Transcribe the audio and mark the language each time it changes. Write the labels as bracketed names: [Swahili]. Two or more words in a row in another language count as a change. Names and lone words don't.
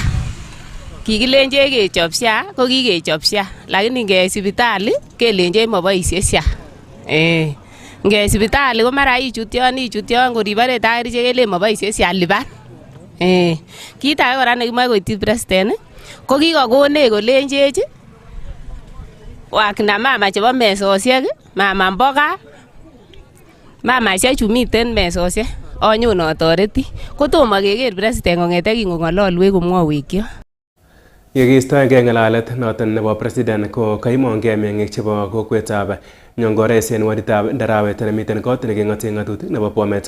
[Kalenjin] Kikilenjech kechob SHA ko kikechob SHA lakini nge sipitali kelenjech moboisie SHA. Nge sipitali ko mara ichut yon koribore takirichek kelen moboisie SHA lipan. Kit age kora nekimoe koityi president ko kikokonech kolenjech [Swahili] wakina mama [Kalenjin] chebo mesosiek, [Swahili] mama mboga, [Kalenjin] mamaisiek chu miten mesosiek onyon otoreti. Kotomo keker president kong'ete kingong'ololwech komwowech kio. Yekiistoengei ng'alalet noton nebo president ko kaimongei meng'ik chebo kokwetab Nyongores en waditab Ndarawet nemiten kot neking'oten ng'atutik nebo Bomet